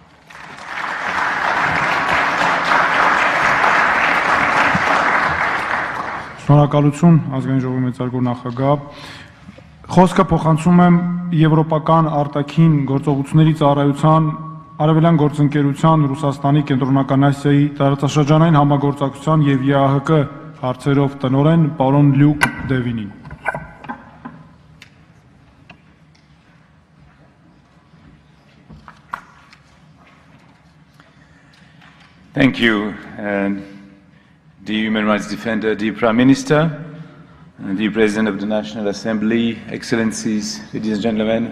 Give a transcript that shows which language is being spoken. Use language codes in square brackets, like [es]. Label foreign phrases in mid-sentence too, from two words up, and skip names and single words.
[hy] Շնորհակալություն ազգային ժողովի մեծարգո նախագահ։ Խոսքը փոխանցում եմ Եվրոպական արտաքին գործողությունների ծառայության Արևելյան գործընկերության Ռուսաստանի Կենտրոնական Ասիայի տարածաշրջանային համագործակցության եւ ԵԱՀԿ հարցերով տնօրեն պարոն Լյուկ Դևինին։ [en] Thank you, dear Human Rights Defender, dear Prime Minister, dear President of the National Assembly, Excellencies, ladies and gentlemen.